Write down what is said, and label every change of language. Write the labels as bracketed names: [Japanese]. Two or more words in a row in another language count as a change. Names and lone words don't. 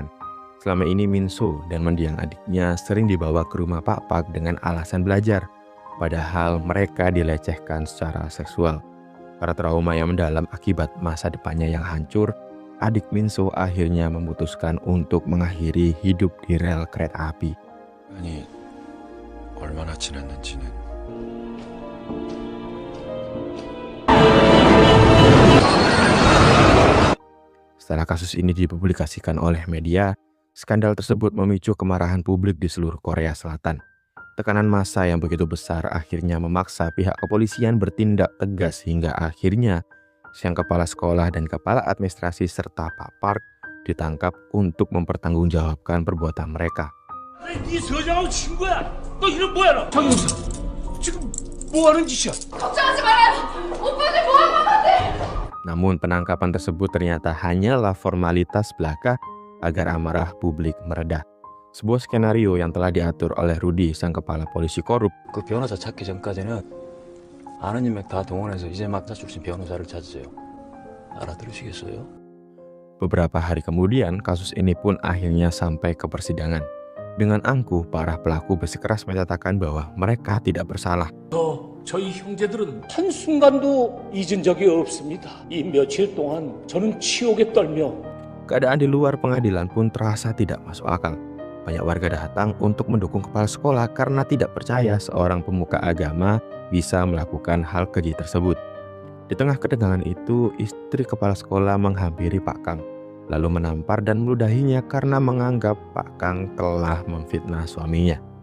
[Indonesian] Selama ini Minso dan mendiang adiknya sering dibawa ke rumah Pak Park dengan alasan belajar, padahal mereka dilecehkan secara seksual. Karena trauma yang mendalam akibat masa depannya yang hancur, adik Minso akhirnya memutuskan untuk mengakhiri hidup di rel kereta api. [Korean] 아니, 얼마나 지났는지는. [Indonesian] Setelah kasus ini dipublikasikan oleh media, skandal tersebut memicu kemarahan publik di seluruh Korea Selatan. Tekanan massa yang begitu besar akhirnya memaksa pihak kepolisian bertindak tegas hingga akhirnya sang kepala sekolah dan kepala administrasi serta Pak Park ditangkap untuk mempertanggungjawabkan perbuatan mereka. [Korean] 네 서장하고 친구야. 너 이름 뭐야 너? 장영수. 지금 뭐 하는 짓이야? 걱정하지 말아요. 오빠들 뭐하는 건데? [Indonesian] Namun penangkapan tersebut ternyata hanyalah formalitas belaka agar amarah publik mereda. Sebuah skenario yang telah diatur oleh Rudy, sang kepala polisi korup. [Korean] 그 변호사 찾기 전까지는 아는 인맥 다 동원해서 이제 막 출신 변호사를 찾으세요. 알아들으시겠어요? [Indonesian] Beberapa hari kemudian, kasus ini pun akhirnya sampai ke persidangan. Dengan angkuh, para pelaku bersikeras menyatakan bahwa mereka tidak bersalah. [Korean] 저희 형제들은 한순간도 잊은 적이 없습니다. 이 며칠 동안 저는 치욕에 떨며 [Indonesian] Keadaan di luar pengadilan pun terasa tidak masuk akal. Banyak warga datang untuk mendukung kepala sekolah karena tidak percaya seorang pemuka agama bisa melakukan hal keji tersebut. Di tengah ketegangan itu, istri kepala sekolah menghampiri Pak Kang, lalu menampar dan meludahinya karena menganggap Pak Kang telah memfitnah suaminya.